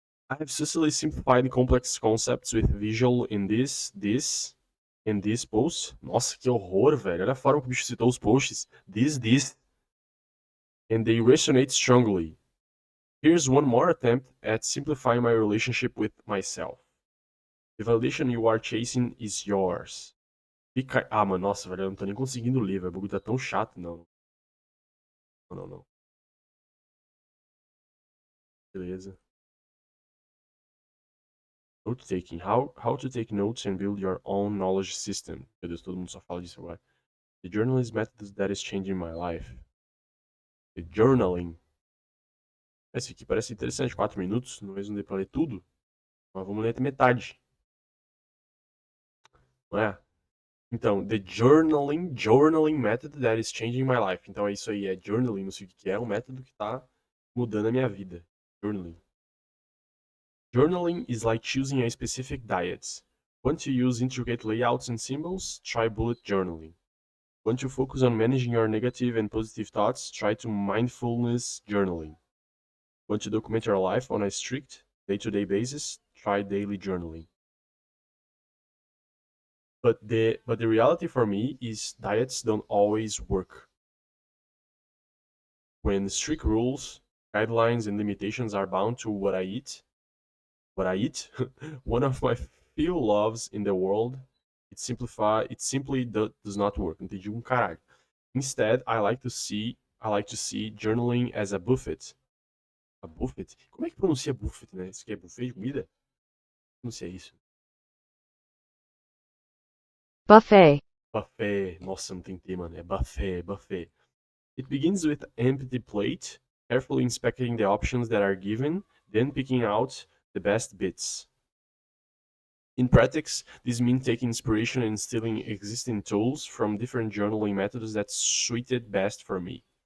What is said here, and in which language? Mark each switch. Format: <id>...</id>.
<en>I have successfully simplified complex concepts with visual in this post.</en> <pt>Nossa, que horror, velho. Olha a forma que o bicho citou os posts. This.</pt> <en>And they resonate strongly. Here's one more attempt at simplifying my relationship with myself. The validation you are chasing is yours.</en> <pt>Ah, mano, nossa, velho, eu não tô nem conseguindo ler, velho. O bagulho tá tão chato, não. Não. Beleza.</pt> <en>Note taking. How to take notes and build your own knowledge system.</en> <pt>Meu Deus, todo mundo só fala disso agora.</pt> <en>The journalist method that is changing my life. The journaling.</en> <pt>Esse aqui parece interessante. 4 minutos. Não dei pra ler tudo. Mas vamos ler até metade. Não é?</pt> <en>Então, the journaling method that is changing my life.</en> <pt>Então é isso aí, é journaling, não sei o que é, um método que tá mudando a minha vida.</pt> <en>Journaling. Journaling is like choosing a specific diet. Want to use intricate layouts and symbols? Try bullet journaling. Want to focus on managing your negative and positive thoughts? Try to mindfulness journaling. Want to document your life on a strict day-to-day basis? Try daily journaling. But the reality for me is diets don't always work. When strict rules, guidelines, and limitations are bound to what I eat, one of my few loves in the world, it simply does not work.</en> <pt>Entendi caralho.</pt> <en>Instead, I like to see journaling as a buffet. A buffet?</en> <pt>Como é que pronuncia buffet, né? Isso aqui é buffet de comida? Não sei isso.</pt> <en>Buffet. Buffet.</en> <pt>Nossa, não tem T, mano. É buffet, buffet.</pt> <en>It begins with an empty plate, carefully inspecting the options that are given, then picking out the best bits. In practice, this means taking inspiration and stealing existing tools from different journaling methods that suited best for me.</en>